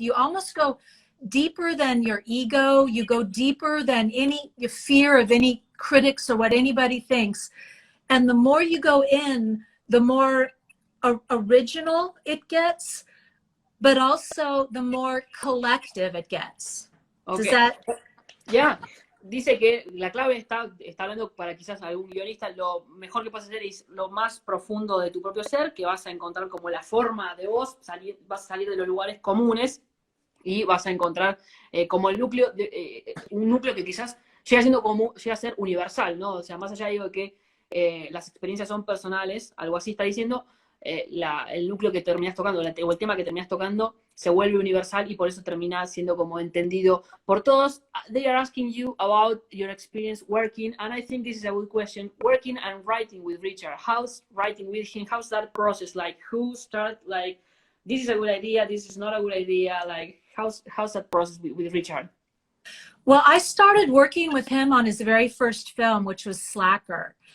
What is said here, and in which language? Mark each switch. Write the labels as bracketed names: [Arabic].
[English] You almost go deeper than your ego. You go deeper than your fear of any critics or what anybody thinks. And the more you go in, the more original it gets, but also the more collective it gets. Okay. Does that? Yeah. [Spanish] Dice que la clave está hablando para quizás algún guionista, lo mejor que puedes hacer es lo más profundo de tu propio ser, que vas a encontrar como la forma de vos, vas a salir de los lugares comunes y vas a encontrar como el núcleo, un núcleo que quizás llega a ser universal, ¿no? O sea, más allá digo que las experiencias son personales, algo así está diciendo, el núcleo que terminas tocando, o el tema que terminas tocando, se vuelve universal y por eso termina siendo como entendido por todos. [English] They are asking you about your experience working, and I think this is a good question. Working and writing with Richard. How's writing with him? How's that process? Like, who start, like, this is a good idea, this is not a good idea, like, how's that process with Richard? Well, I started working with him on his very first film, which was Slacker.